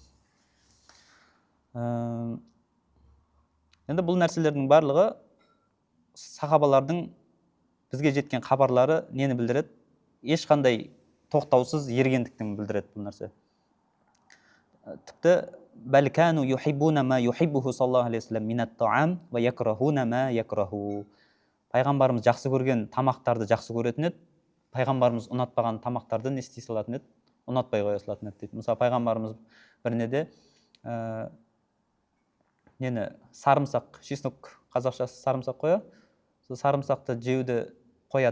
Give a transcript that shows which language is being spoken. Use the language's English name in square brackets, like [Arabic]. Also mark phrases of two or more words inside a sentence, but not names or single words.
[Kazakh] Енді бұл нәрселердің барлығы сахабалардың бізге жеткен хабарлары нені білдіреді? Ешқандай тоқтаусыз ергендіктің білдіреді бұл нәрсе. [Arabic] Тіпті بل كانوا يحبون ما يحبه صلى الله عليه وسلم من الطعام ويكرهون ما يكره. [Kazakh] Пайғамбарымыз жақсы көрген тамақтарды жақсы көретін еді, пайғамбарымыз ұнатпаған тамақтарды не істей салатын еді, ұнатпай қоя салатын еді дейді. Мысалы пайғамбарымыз бір неде нені сарымсақ, чеснок қазақшасы сарымсақ қоя, сол сарымсақты жеуді қояды.